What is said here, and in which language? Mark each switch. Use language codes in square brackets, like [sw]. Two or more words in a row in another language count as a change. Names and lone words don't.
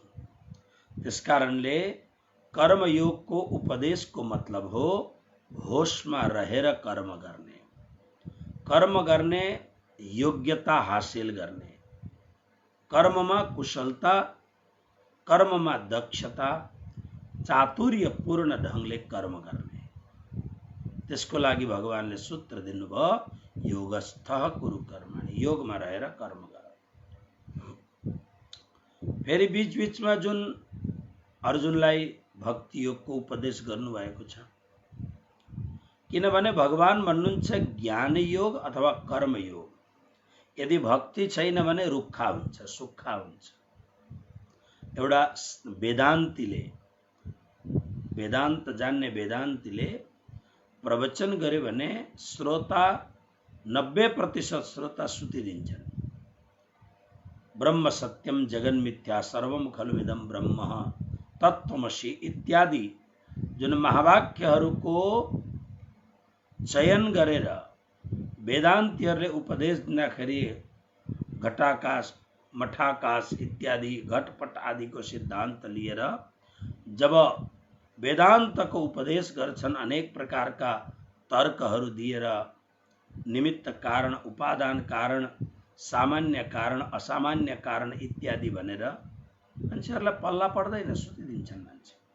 [ne] त्यसकारणले कर्मयोगको उपदेशको मतलब हो होशमा रहेर कर्म गर्ने, कर्म गर्ने योग्यता हासिल गर्ने, कर्ममा कुशलता, कर्ममा दक्षता, चातुर्यपूर्ण ढंगले कर्म गर्ने। त्यसको लागि भगवानले सूत्र दिनुभयो, [sa] योगस्थः कुरु कर्माणि, [ne] योगमा रहेर कर्म गर। फेरि बीच बीचमा जुन अर्जुनलाई भक्ति योगको उपदेश गर्नुभएको छ, किनभने भगवान भन्नुहुन्छ ज्ञान योग अथवा कर्म योग। यदि भक्ति छैन भने रुखा हुन्छ, सुक्खा हुन्छ। एउटा वेदान्तीले, वेदान्त जान्ने वेदान्तीले प्रवचन गर्यो भने श्रोता 90% श्रोता सुतिदिन्छन्। [sa] ब्रह्म सत्यम जगन मिथ्या सर्वम खलुमिदं ब्रह्म तत्त्वमसि [ne] इत्यादि जुन महावाक्यहरूको चयन गरेर वेदान्तीहरूले उपदेश दिँदाखेरि घटाकाश मठाकाश इत्यादि घटपट आदिको सिद्धान्त लिएर जब वेदान्तको उपदेश गर्छन्, अनेक प्रकारका तर्कहरू दिएर निमित्त कारण, उपादान कारण, सामान्य कारण, असामान्य कारण इत्यादि भनेर मान्छेहरूलाई पल्ला पर्दैन, सुतिदिन्छन् मान्छे।